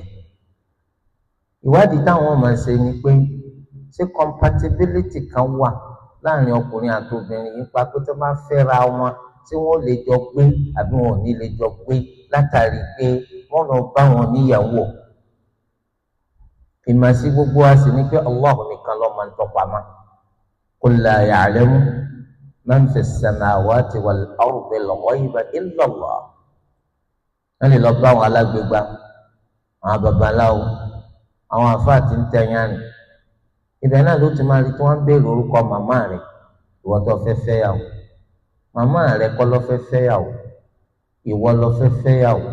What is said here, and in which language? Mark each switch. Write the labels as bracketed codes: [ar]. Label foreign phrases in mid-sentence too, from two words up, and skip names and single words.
[yo] Ìwádìí táwọn máa ṣe ni pé ṣé compatibility kan wà láàrin ọkùnrin àti obìnrin nípa pé tó bá fẹ́ra wọn tí wọ́n lè jọ gbé àbí wọn ò ní lè jọ gbé látàrí pé wọ́n lọ bá wọn níyàwó. Ìmọ̀sí gbogbo wa sì ni pé Allah nìkan ló máa ń tọpamọ́. [ar] قل لا يعلم من في السماوات والأرض الغيب إلا الله. [yo] Wọ́n lè lọ bá àwọn alágbègbà àwọn babaláwo àwọn àfáà tí ń tẹ̀yán rìn. Ibẹ̀ náà ló ti máa rí tí wọ́n ń béèrè orúkọ màmá rẹ̀ ìwọ tó fẹ́ fẹ́yàwó. Màmá rẹ̀ kọ́ ló fẹ́ fẹ́yàwó, ìwọ ló fẹ́ fẹ́yàwó.